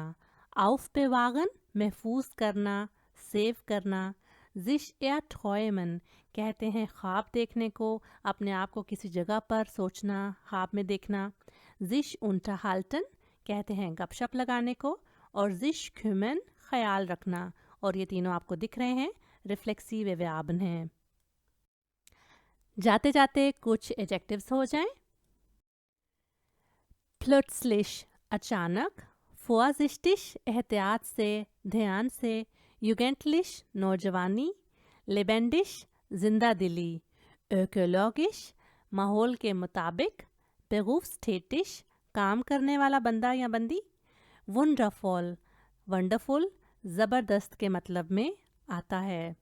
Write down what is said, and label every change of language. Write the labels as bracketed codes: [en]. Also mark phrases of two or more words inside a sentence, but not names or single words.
[hi] Aufbewahren, महफूज करना, सेव करना। [de] Sich erträumen [hi] कहते हैं ख्वाब देखने को, अपने आप को किसी जगह पर सोचना, ख्वाब में देखना। [de] Sich unterhalten [hi] कहते हैं गपशप लगाने को, और [de] sich kümmern, [hi] ख्याल रखना। और ये तीनों आपको दिख रहे हैं, [de] reflexive Verben [hi] हैं। जाते जाते कुछ एडजेक्टिव्स हो जाएं। Plötzlich, अचानक। vorsichtig एहतियात से, ध्यान से, jugendlich नौजवानी, lebendig जिंदा दिली, ökologisch माहौल के मुताबिक, berufstätig काम करने वाला बंदा या बंदी, wundervoll वंडरफुल ज़बरदस्त के मतलब में आता है।